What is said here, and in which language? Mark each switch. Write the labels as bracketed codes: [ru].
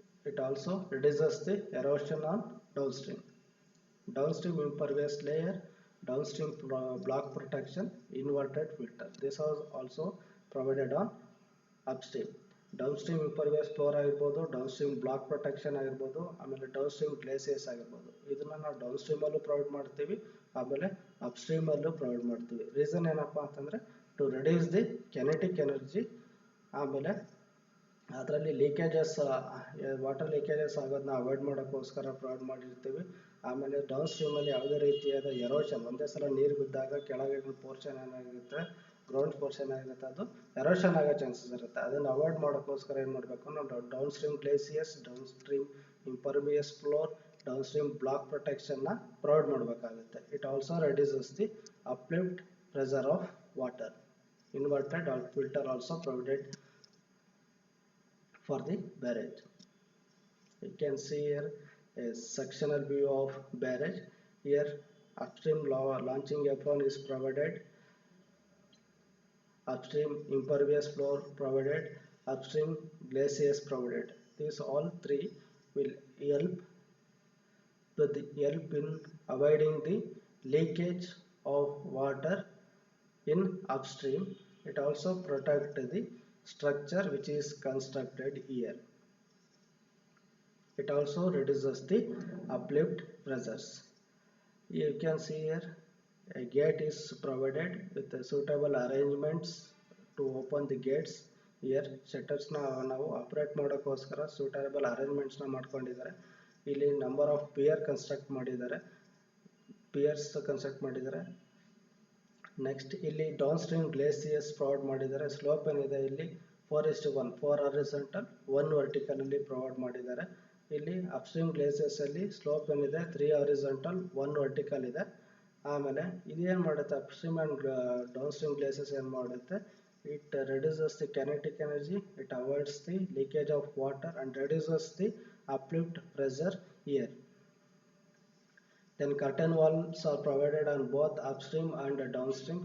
[en] It also reduces the erosion on downstream. Downstream impervious layer, downstream block protection, inverted filter. This was also provided on upstream. [kn] Downstream ಇಂಪರ್ವಿಯಸ್ floor ಆಗಿರ್ಬೋದು, downstream block protection ಆಗಿರ್ಬೋದು, ಆಮೇಲೆ downstream ಗ್ಲೇಸಿಯಸ್ ಆಗಿರ್ಬೋದು, ಇದನ್ನು ನಾವು ಡೌನ್ಸ್ಟ್ರೀಮಲ್ಲೂ provide ಮಾಡ್ತೀವಿ, ಆಮೇಲೆ ಅಪ್ಸ್ಟ್ರೀಮಲ್ಲೂ provide ಮಾಡ್ತೀವಿ. Reason ಏನಪ್ಪ ಅಂತಂದರೆ [en] to reduce the kinetic energy, [kn] ಆಮೇಲೆ ಅದರಲ್ಲಿ ಲೀಕೇಜಸ್ ವಾಟರ್ ಲೀಕೇಜಸ್ ಆಗೋದನ್ನ ಅವಾಯ್ಡ್ ಮಾಡೋಕ್ಕೋಸ್ಕರ ಪ್ರೊವೈಡ್ ಮಾಡಿರ್ತೀವಿ. ಆಮೇಲೆ ಡೌನ್ ಸ್ಟ್ರೀಮಲ್ಲಿ ಯಾವುದೇ ರೀತಿಯಾದ ಎರೋಷನ್, ಒಂದೇ ಸಲ ನೀರು ಬಿದ್ದಾಗ ಕೆಳಗಿನ ಪೋರ್ಷನ್ ಏನಾಗಿರುತ್ತೆ, ಗ್ರೌಂಡ್ ಪೋರ್ಷನ್ ಏನಾಗಿರುತ್ತೆ, ಅದು ಎರೋಷನ್ ಆಗೋ ಚಾನ್ಸಸ್ ಇರುತ್ತೆ. ಅದನ್ನು ಅವಾಯ್ಡ್ ಮಾಡೋಕ್ಕೋಸ್ಕರ ಏನು ಮಾಡಬೇಕು, ನಾವು down stream ಗ್ಲೇಸಿಯಸ್, down stream ಇಂಪರ್ವಿಯಸ್ floor, down stream block ಪ್ರೊಟೆಕ್ಷನ್ನ provide ಮಾಡಬೇಕಾಗುತ್ತೆ. [en] It also reduces the uplift pressure of water. Inverted or filter also provided for the barrage. You can see here a sectional view of barrage. Here upstream launching apron is provided, upstream impervious floor provided, upstream glacis provided. These all three will help in avoiding the leakage of water in upstream. It also protects the structure which is constructed here. It also reduces the uplift pressures. You can see here a gate is provided with the suitable arrangements to open the gates. Here shutters [kn] na ನಾವು operate ಮಾಡೋಕ್ಕೋಸ್ಕರ suitable arrangements ನ ಮಾಡ್ಕೊಂಡಿದ್ದಾರೆ. ಇಲ್ಲಿ number of pear construct ಮಾಡಿದ್ದಾರೆ, pears construct ಮಾಡಿದ್ದಾರೆ. Next ಇಲ್ಲಿ down stream ಗ್ಲೇಸಿಯಸ್ provide ಮಾಡಿದ್ದಾರೆ. Slope ಏನಿದೆ ಇಲ್ಲಿ 4:1, 4 ಹಾರಿಜಾಂಟಲ್ 1 ವರ್ಟಿಕಲ್ ಅಲ್ಲಿ ಪ್ರೊವೈಡ್ ಮಾಡಿದ್ದಾರೆ. ಇಲ್ಲಿ ಅಪ್ಸ್ಟ್ರೀಮ್ ಗ್ಲೇಸಿಯಸ್ ಅಲ್ಲಿ ಸ್ಲೋಪ್ ಏನಿದೆ 3 ಹಾರಿಜಾಂಟಲ್ 1 ವರ್ಟಿಕಲ್ ಇದೆ. ಆಮೇಲೆ ಇದೇನು ಮಾಡುತ್ತೆ, ಅಪ್ಸ್ಟ್ರೀಮ್ ಅಂಡ್ ಡೌನ್ ಸ್ಟ್ರೀಮ್ ಗ್ಲೇಸಿಯಸ್ ಏನು ಮಾಡುತ್ತೆ, [en] It reduces the kinetic energy, it avoids the leakage of water and reduces the uplift pressure here. Then curtain walls are provided on both upstream and downstream.